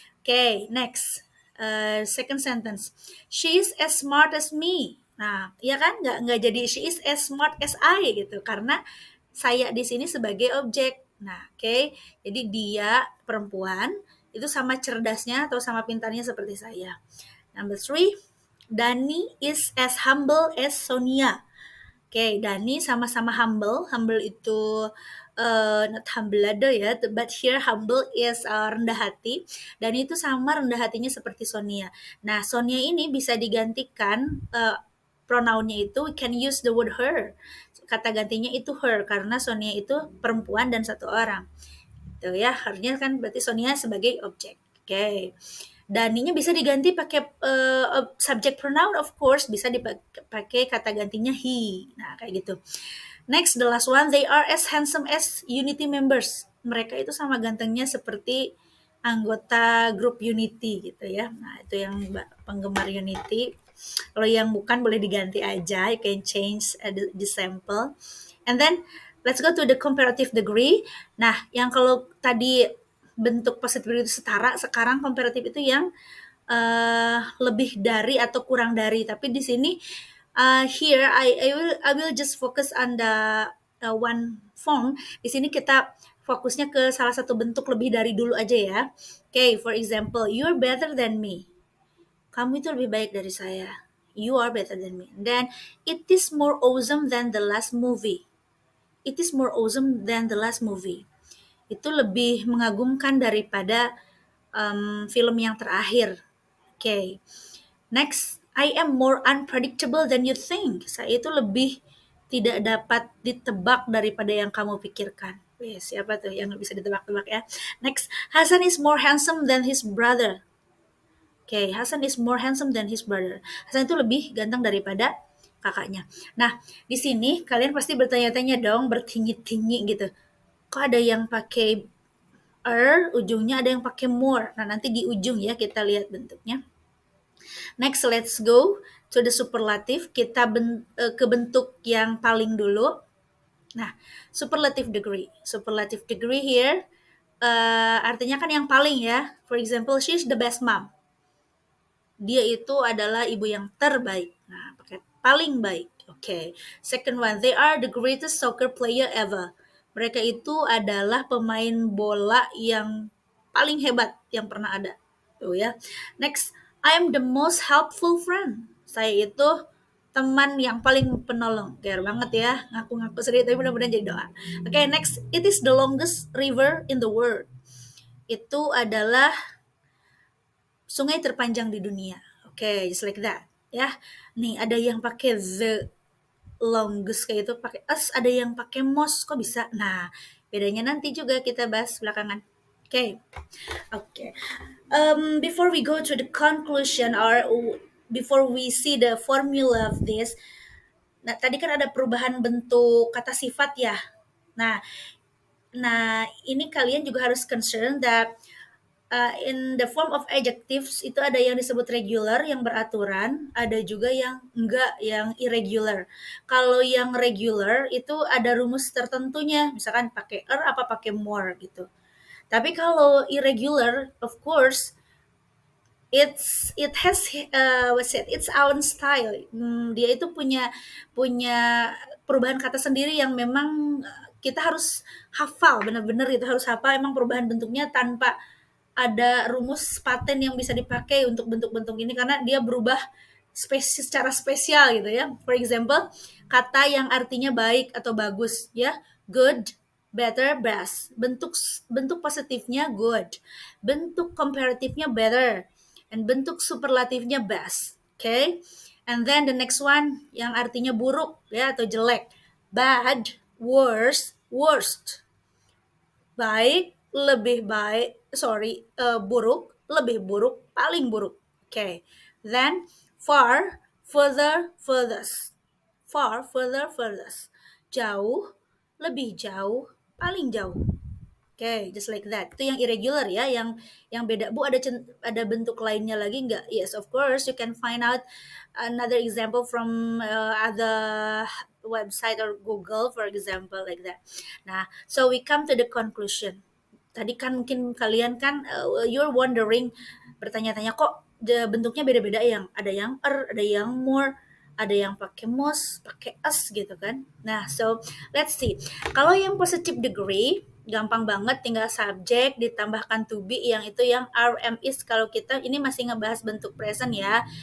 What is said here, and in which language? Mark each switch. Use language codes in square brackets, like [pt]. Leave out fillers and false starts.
[en] Okay, next. Second sentence. She is as smart as me. [id] Nah, ya kan nggak jadi [en] she is as smart as I [id] gitu karena saya di sini sebagai objek. Nah, oke. Jadi dia perempuan itu sama cerdasnya atau sama pintarnya seperti saya. [en] Number three, Dani is as humble as Sonia. [id] Oke, Dani sama-sama humble. Humble itu [en] not humble [id] ya, [en] but here humble is [id] rendah hati. Dani itu sama rendah hatinya seperti Sonia. Nah, Sonia ini bisa digantikan pronounnya itu [en] we can use the word her. [id] Kata gantinya itu her karena Sonia itu perempuan dan satu orang. Itu ya, harusnya kan berarti Sonia sebagai objek. Oke. Okay. Daninya bisa diganti pakai subject pronoun, [en] of course [id] bisa dipakai kata gantinya he. Nah, kayak gitu. [en] Next, the last one, they are as handsome as Unity members. [id] Mereka itu sama gantengnya seperti anggota grup Unity gitu ya. Nah, itu yang penggemar Unity. Kalau yang bukan boleh diganti aja, [en] you can change the sample. And then let's go to the comparative degree. [id] Nah, yang kalau tadi bentuk positif itu setara, sekarang comparative itu yang lebih dari atau kurang dari. Tapi di sini [en] here I will just focus on the one form. [id] Di sini kita fokusnya ke salah satu bentuk lebih dari dulu aja ya. [en] Okay, for example, you're better than me. [id] Kamu itu lebih baik dari saya. [en] You are better than me. Then it is more awesome than the last movie. It is more awesome than the last movie. [id] Itu lebih mengagumkan daripada film yang terakhir. [en] Okay. Next, I am more unpredictable than you think. [id] Saya itu lebih tidak dapat ditebak daripada yang kamu pikirkan. Siapa tuh yang bisa ditebak-tebak ya? [en] Next, Hasan is more handsome than his brother. Okay, Hasan is more handsome than his brother. [id] Hasan itu lebih ganteng daripada kakaknya. Nah, di sini kalian pasti bertanya-tanya dong, bertingi-tingi gitu. Kok ada yang pakai ujungnya ada yang pakai more. Nah, nanti di ujung ya kita lihat bentuknya. [en] Next, let's go to the superlative. [id] Kita ke bentuk yang paling dulu. Nah, superlative degree. Superlative degree here artinya kan yang paling ya. [en] For example, she's the best mom. [id] Dia itu adalah ibu yang terbaik. Nah, pakai paling baik. Okay. [en] Second one, they are the greatest soccer player ever. [id] Mereka itu adalah pemain bola yang paling hebat yang pernah ada. Tuh ya. [en] Next, I am the most helpful friend. [id] Saya itu teman yang paling penolong. Care banget ya. Ngaku-ngaku sedih tapi mudah-mudahan jadi doa. [en] Okay, next, it is the longest river in the world. [id] Itu adalah sungai terpanjang di dunia. [en] Okay, just like that. [id] Ya, nih ada yang pakai the longest kayak itu pakai as, ada yang pakai most, kok bisa? Nah, bedanya nanti juga kita bahas belakangan. Okay. Okay. [en] Before we go to the conclusion or before we see the formula of this, [id] nah tadi kan ada perubahan bentuk kata sifat ya. Nah ini kalian juga harus [en] concern that in the form of adjectives [id] itu ada yang disebut regular yang beraturan, ada juga yang enggak, yang irregular. Kalau yang regular itu ada rumus tertentunya, misalkan pakai apa pakai more gitu. Tapi kalau [en] irregular, of course, it has what's it? Its own style. [id] Dia itu punya perubahan kata sendiri yang memang kita harus hafal benar-benar itu harus hafal emang perubahan bentuknya tanpa ada rumus paten yang bisa dipakai untuk bentuk-bentuk ini karena dia berubah secara spesial gitu ya. [en] For example, [id] kata yang artinya baik atau bagus ya, good, better, best. Bentuk bentuk positifnya good, bentuk komparatifnya better, and bentuk superlatifnya best. Okay? [en] And then the next one [id] yang artinya buruk ya atau jelek, bad, worse, worst. Baik, lebih baik, sorry, buruk, lebih buruk, paling buruk. [en] Okay. Then far, further, furthest. Far, further, furthest. [id] Jauh, lebih jauh, paling jauh. [en] Okay, just like that. [id] Itu yang irregular ya, yang beda. Bu, ada bentuk lainnya lagi nggak? [en] Yes, of course. You can find out another example from other website or Google, for example, like that. Nah, so we come to the conclusion. [id] Tadi kan mungkin kalian kan [en] you're wondering, [id] bertanya-tanya kok bentuknya beda-beda yang ada yang ada yang more, ada yang pakai most, pakai us gitu kan. Nah, so let's see. Kalau yang positive degree gampang banget tinggal subjek ditambahkan to be yang itu yang RM is kalau kita ini masih ngebahas bentuk present ya.